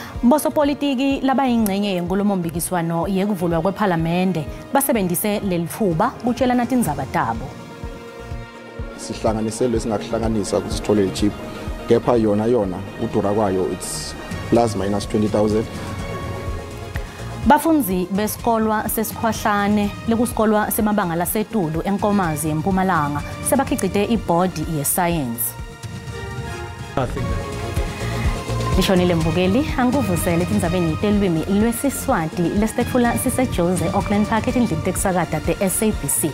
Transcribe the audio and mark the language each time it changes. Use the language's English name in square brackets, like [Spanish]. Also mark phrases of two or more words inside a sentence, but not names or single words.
[Swati] Bosopolitiki labayingcenye yenkulumo-mpikiswano yekuvulwa kwePhalamende basebenzise lelithuba kutshelana tindzaba tabo. Sihlanganisele singakuhlanganisa ukuthi sithole chip kepha yona udura kwayo [English] it's plus minus 20,000. [Swati] Bafunzi besikolwa sesikhwahlane lekusikolwa semabanga lasetulu eNkomazi eMpumalanga sebakhicite ibhodi yeScience. Lishonile Mbukeli angikuvusele tindzabeni telwimi lwesiswati lesitfula sisejose Auckland Park etindlini tekusakata te-SABC.